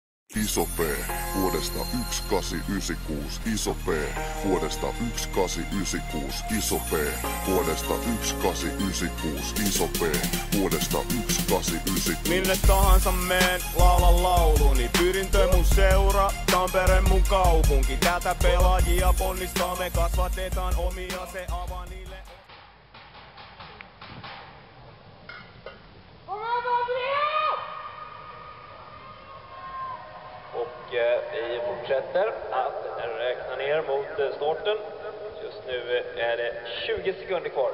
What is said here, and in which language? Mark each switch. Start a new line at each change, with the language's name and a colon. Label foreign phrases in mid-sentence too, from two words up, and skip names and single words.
Finnish: Iso P vuodesta 1896, Iso P vuodesta 1896, Iso P vuodesta 1896, Iso P vuodesta 1896. Minne tahansa meen, laulan lauluni, Pyrintö mun seura, Tampere mun kaupunki. Tätä pelaajia ponnistaa, me kasvatetaan omia, se avaa niille.
Swedish: Och vi fortsätter att räkna ner mot starten. Just nu är det 20 sekunder kvar.